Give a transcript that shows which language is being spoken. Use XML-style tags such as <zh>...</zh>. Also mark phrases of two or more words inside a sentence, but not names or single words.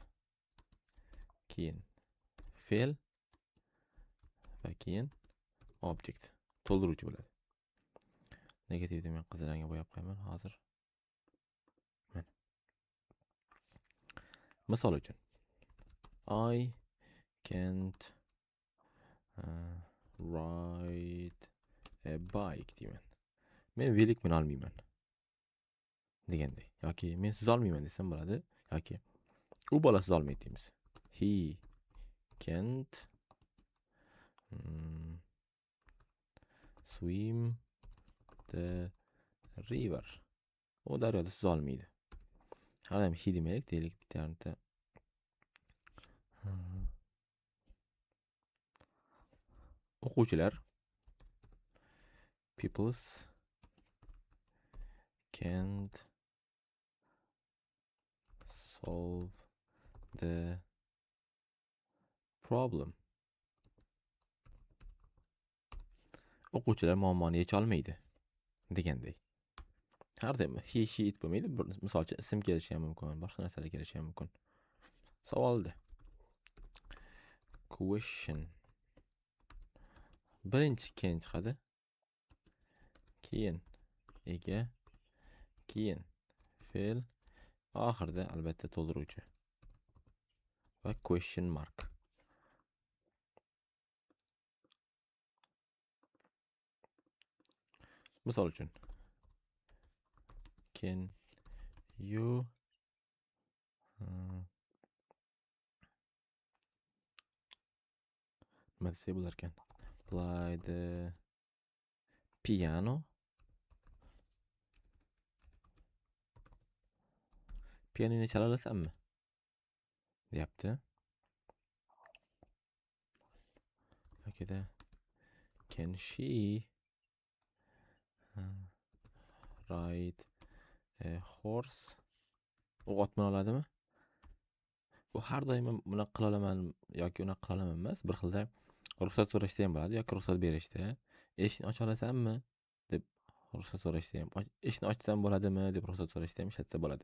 <uz>Keyin fe'l va keyin object to'ldiruvchi bo'ladi. Negativni men qizil rangga bo'yab qo'yaman hozir. Mana. Misol uchun</uz> <en>I can't ride a bike</en> <uz>deyman. Men velik mina olmayman deganday. Yoki men suza olmayman desam bo'ladi. Yoki u bola suza olmaydi deymiz.</uz> <en>He can't swim the river.</en> <uz>U daryoda suza olmaydi. Har doim he demaylik, deylik bitta o'quvchilar</uz> <en>peoples can't solve the problem.</en> <uz>O'quvchilar muammoni yecha olmaydi deganday. Har doim</uz> <en>he she it</en> <uz>bo'lmaydi. Misol uchun ism kelishi ham mumkin, boshqa narsalar kelishi ham mumkin. Savolda question. Birinchi can chiqadi. Keyin ega, keyin fe'l, oxirida albatta to'ldiruvchi va</uz> <en>question mark.</en> <uz>Misol uchun</uz> <en>can you</en> <uz>nima desak bo'lar ekan?</uz> <en>Play the piano.</en> <uz>Pianini chala olasanmi? Deyapti.</uz> <en>Yokida Can she ride a horse?</en> <uz>U ot mina oladimi? Bu har doim ham bunaqa qila olaman yoki unaqa qila olaman emas. Bir xilda ruxsat so'rashda ham bo'ladi yoki ruxsat berishda. Eshikni ocha olasanmi? deb ruxsat so'rashda ham, eshikni ochsam bo'ladimi deb ruxsat so'rashda ham ishlatsa bo'ladi.</uz>